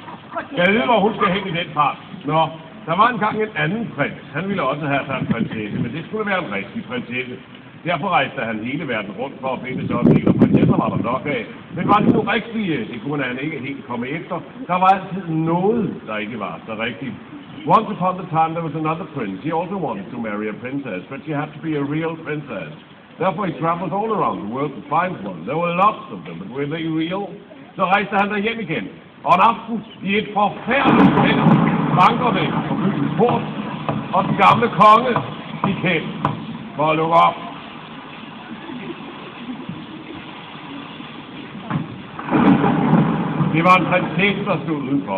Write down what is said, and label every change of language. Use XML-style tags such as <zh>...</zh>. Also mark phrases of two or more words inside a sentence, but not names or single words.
<da>Jeg ved, hvor hun skal hen i den part. Nå, der var engang en anden prins. Han ville også have sig en prinsesse, men det skulle være en rigtig prinsesse. Derfor rejste han hele verden rundt for at finde sådan en, og prinsesser var der nok af. Men var det nu rigtige? Det kunne han ikke helt komme efter. Der var altid noget, der ikke var så rigtigt.</da> <en>Once upon a time there was another prince. He also wanted to marry a princess, but she had to be a real princess. Therefore he traveled all around the world to find one. There were lots of them, but were they real?</en> <da>Så rejste han der hjem igen. Og en aften i et forfærdeligt held banker det på byens port, og den gamle konge gik hen for at lukke op. Det var en prinsesse, der stod udenfor.</da>